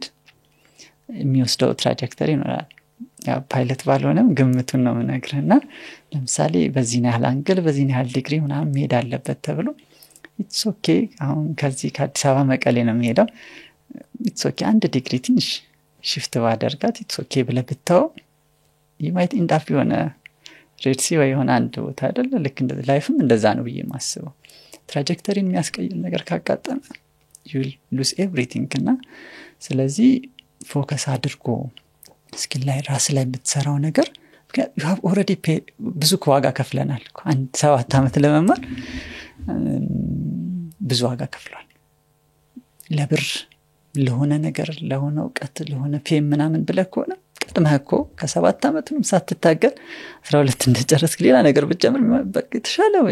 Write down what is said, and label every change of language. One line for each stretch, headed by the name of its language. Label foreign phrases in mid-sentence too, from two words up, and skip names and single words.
Amharic: የሚወስደው ትራጀክተሪ ይኖራል። ያው ፓይለት ባልሆነም ግምቱን ነው የምነግርህና ለምሳሌ በዚህ ያህል አንግል በዚህ ያህል ዲግሪ ምናምን መሄድ አለበት ተብሎ
English: it's okay።
Amharic: አሁን ከዚህ ከአዲስ አበባ መቀሌ ነው የሚሄደው።
English: it's okay
Amharic: አንድ ዲግሪ ትንሽ ሽፍት ባደርጋት
English: it's okay
Amharic: ብለህ ብታው
English: you might end up
Amharic: የሆነ ሬድ ሲ ወይ የሆነ አንድ ቦታ አይደለ? ልክ እንደ ላይፍም እንደዛ ነው ብዬ ማስበው። ትራጀክተሪን የሚያስቀይር ነገር ካጋጠመ
English: you lose everything
Amharic: እና ስለዚህ ፎከስ አድርጎ ስኪል ላይ ራስ ላይ የምትሰራው ነገር
English: you have already
Amharic: ብዙ ዋጋ ከፍለናል። አንድ 7 አመት ለመማር ብዙ ዋጋ ከፍሏል። ለብር ለሆነ ነገር ለሆነ እውቀት ለሆነ ፌም ምናምን ብለህ ከሆነ ቀድመህ እኮ ከ7 አመትም ሳትታገል 12 እንደጨረስክ ሌላ ነገር ብትጀምር በቃ ተሻለ ወይ